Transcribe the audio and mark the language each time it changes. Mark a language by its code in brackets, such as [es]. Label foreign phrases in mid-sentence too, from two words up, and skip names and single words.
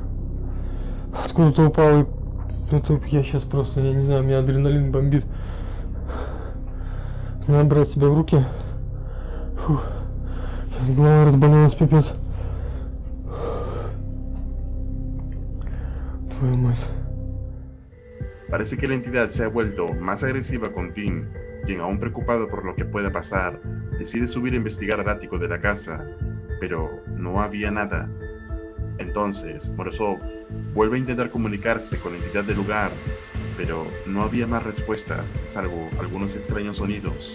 [ru] Откуда-то упал, и это я сейчас просто, я не знаю, у меня адреналин бомбит. Надо брать себя в руки. Фух. Сейчас голова разболелась, пипец. Твою мать. [es] Parece que la entidad se ha vuelto más agresiva con Tim, quien, aún preocupado por lo que pueda pasar, decide subir a investigar al ático de la casa, pero no había nada. Entonces, Morozov vuelve a intentar comunicarse con la entidad del lugar, pero no había más respuestas, salvo algunos extraños sonidos.